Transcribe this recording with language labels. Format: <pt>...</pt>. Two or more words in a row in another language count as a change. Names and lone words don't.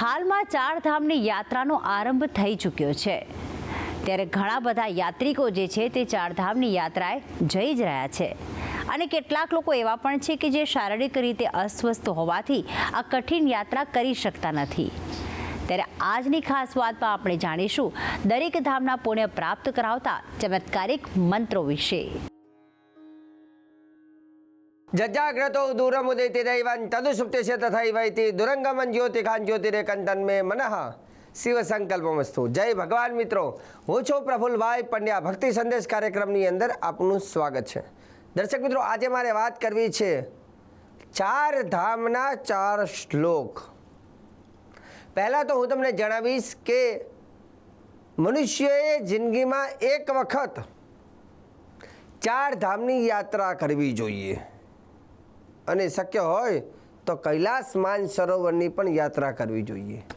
<gu>હાલમાં ચારધામની યાત્રાનો આરંભ થઈ ચૂક્યો છે, ત્યારે ઘણા બધા યાત્રિકો જે છે તે ચારધામની યાત્રાએ જઈ જ રહ્યા છે અને કેટલાક લોકો એવા પણ છે કે જે શારીરિક રીતે અસ્વસ્થ હોવાથી આ કઠિન યાત્રા કરી શકતા નથી। ત્યારે આજની ખાસ વાતમાં આપણે જાણીશું દરેક ધામના પુણ્ય પ્રાપ્ત કરાવતા ચમત્કારિક મંત્રો વિશે।</gu> <sa>जज्जाग्रतो दूरमुदिति दैवं तदुसुप्तिस्य तथैवैति दुरंगमन ज्योतिकान ज्योतिरेकंतन में मनः शिव संकल्पमस्तु।</sa> <hi>जय भगवान मित्रों,</hi> <gu>હું છું પ્રફુલ્લભાઈ પંડ્યા। ભક્તિ સંદેશ કાર્યક્રમની અંદર આપનું સ્વાગત છે। દર્શક મિત્રો, આજે મારે વાત કરવી છે ચાર ધામના ચાર શ્લોક। પહેલાં તો હું તમને જણાવીશ કે મનુષ્યએ જિંદગીમાં એક વખત ચાર ધામની યાત્રા કરવી જોઈએ અને શક્ય હોય તો કૈલાસ માનસરોવરની પણ યાત્રા કરવી જોઈએ।</gu>